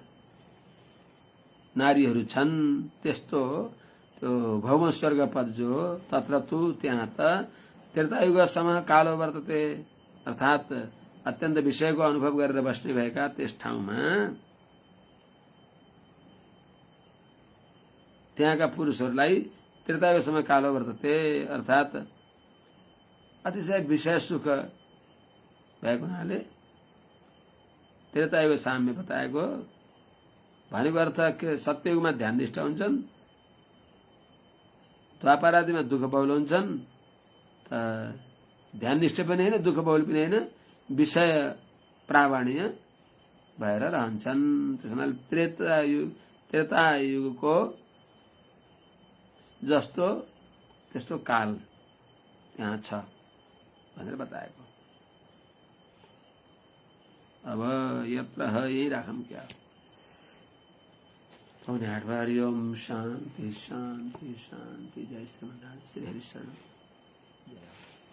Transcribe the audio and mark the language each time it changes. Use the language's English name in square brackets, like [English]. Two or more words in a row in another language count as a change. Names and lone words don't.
[Nepali] नारीहरू छन् त्यस्तो त्यो भौम स्वर्ग पद जो तत्र तु त्यहाँ त त्रेतायुगसम्म [Sanskrit] कालो वर्तते [Nepali] अर्थात अत्यन्त विषयको अनुभव गरेर बस्ने भएका त्यस ठाउँमा त्यहाँका पुरुषहरूलाई त्रेतायुगसम्म [Sanskrit] कालो वर्तते [Nepali] अर्थात अतिशय विषय सुख भएको हुनाले त्रेतायुग साम्य बताएको भनेको अर्थ के सत्ययुगमा ध्याननिष्ठ हुन्छन् द्वापर आदिमा दुःख बहुल हुन्छन् त ध्यान निष्ठ पनि होइन दुःख बहुल पनि होइन विषय प्रामाण्य भएर रहन्छन्। त्यसैले त्रेता युगको जस्तो त्यस्तो काल यहाँ छ भनेर बताएको। अब यत्र यही राखौँ क्या। पौने 8 भयो। [Sanskrit] हरि ओम शान्ति शान्ति शान्ति। जय श्रीमन्नारायण। श्री हरिशरण।